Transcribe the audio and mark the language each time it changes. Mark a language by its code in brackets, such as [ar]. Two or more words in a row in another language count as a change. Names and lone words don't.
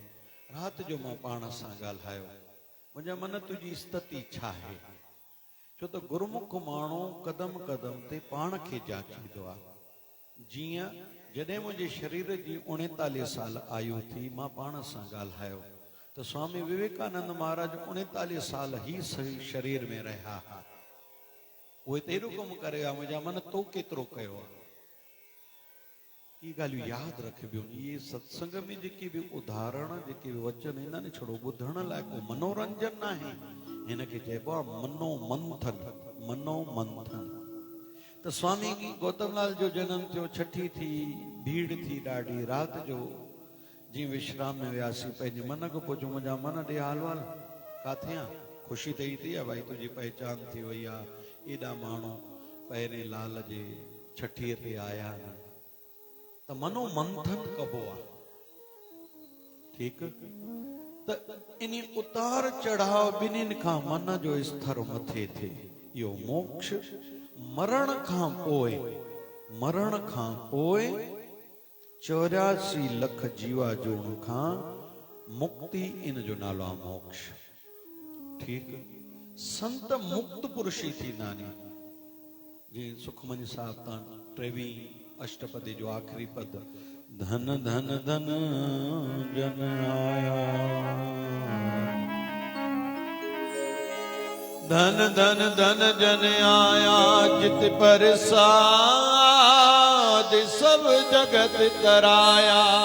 [sd] राति जो मां पाण सां ॻाल्हायो, मुंहिंजा मन तुंहिंजी स्थिति छा आहे? छो त गुरुमुख माण्हू क़दम क़दम ते पाण खे जाचींदो आहे। जीअं जॾहिं मुंहिंजे शरीर जी 39 साल आयु थी, मां पाण सां ॻाल्हायो त स्वामी विवेकानंद महाराज 39 साल ही सही शरीर में रहिया हुआ। उहे त एॾो कमु करे विया, मुंहिंजा मन तो केतिरो कयो आहे। ये ॻाल्हियूं यादि रखबियूं। इहे सत्संग में जेके बि उदाहरण, जेके बि वचन ईंदा आहिनि, छड़ो ॿुधण लाइ को मनोरंजन न आहे। हिनखे चइबो आहे मनोमंथन, मनोमंथन। तो स्वामी गौतमलाल जो जन्म थियो, छठी थी, भीड़ थी ॾाढी। राति जो जीअं विश्राम में वियासीं, पंहिंजे मन खां पुछो, मुंहिंजा मन ॾे हाल वाल काथे आहे? ख़ुशी त ई थी आहे भाई, तुंहिंजी पहचान थी वई आहे, एॾा माण्हू पहिरें लाल जे छठीअ ते आया आहिनि। त मनोमंथन कबो आहे, ठीकु। त इन उतार चढ़ाव ॿिन्हिनि खां मन जो स्तर मथे थिए। इहो मोक्ष मरण खां पोइ, मरण खां पोइ 84 लख जीवा जोड़ खां मुक्ति, इन जो नालो आहे मोक्ष, ठीकु। संत मुक्त पुरुषी थींदा आहिनि। जीअं सुखमनी साहिब तां 23 अष्टपदी जो आखिरी पद, [pa] ਧਨ ਧਨ ਧਨ ਜਨ ਆਇਆ ਧਨ ਧਨ ਧਨ ਜਨ ਆਇਆ ਜਿਤ ਪ੍ਰਸਾਦ ਸਬ ਜਗਤ ਕਰਾਇਆ।